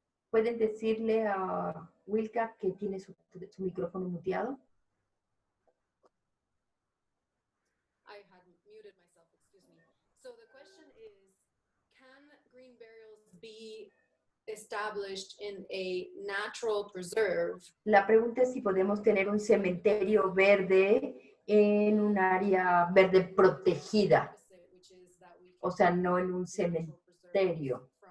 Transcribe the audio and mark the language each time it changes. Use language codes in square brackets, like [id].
[es] ¿Pueden decirle a Wilka que tiene su micrófono muteado? [en] I had muted myself, excuse me. So the question is, can green burials be established in a natural preserve? [es] La pregunta es si podemos tener un cementerio verde en un área verde protegida, o sea, no en un cementerio.